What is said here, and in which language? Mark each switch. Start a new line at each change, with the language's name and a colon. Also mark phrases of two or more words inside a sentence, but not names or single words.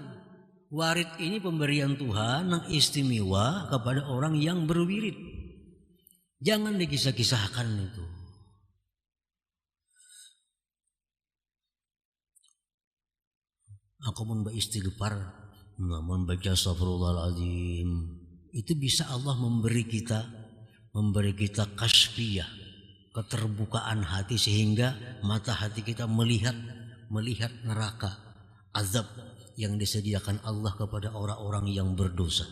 Indonesian: Warid ini pemberian Tuhan yang istimewa kepada orang yang berwirid. Jangan dikisah-kisahkan itu.
Banjar: Aku mun beristighfar,
Indonesian: mun baca astagfirullahaladzim, itu bisa Allah memberi kita kasfiyah, keterbukaan hati sehingga mata hati kita melihat neraka, azab yang disediakan Allah kepada orang-orang yang berdosa.